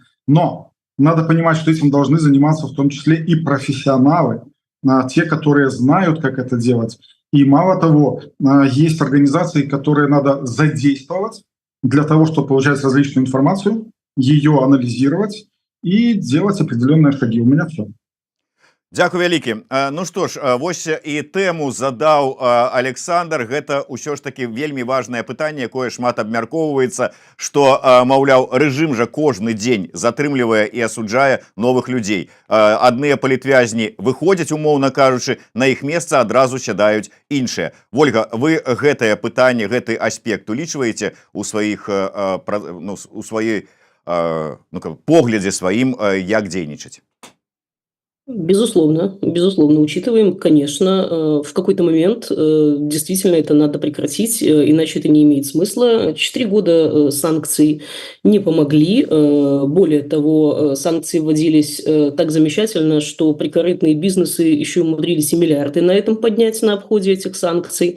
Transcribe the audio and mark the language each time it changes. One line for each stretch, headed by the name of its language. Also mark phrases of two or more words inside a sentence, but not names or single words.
Russian: Но надо понимать, что этим должны заниматься в том числе и профессионалы, те, которые знают, как это делать. И мало того, есть организации, которые надо задействовать для того, чтобы получать различную информацию, ее анализировать и делать определенные шаги. У меня все.
Belarusian: Дзякуй вялікі. Ну што ж, вось і тэму задаў Александр. Гэта ўсё ж таки вельмі важнае пытанне, якое шмат абмяркоўваецца, што, маўляў, рэжым жа кожны дзень затрымлівае і асуджае новых людзей. Адныя палітвязні выходзяць, умоўна кажучы, на іх месца адразу сядаюць іншыя. Вольга, вы гэтае пытанне, гэты аспект улічваеце у сваіх, у сваёй поглядзе сваім, як дзейнічаць?
Russian: Безусловно, учитываем, конечно, в какой-то момент действительно это надо прекратить, иначе это не имеет смысла. 4 года санкций не помогли. Более того, санкции вводились так замечательно, что прикорытные бизнесы еще умудрились и миллиарды на этом поднять на обходе этих санкций.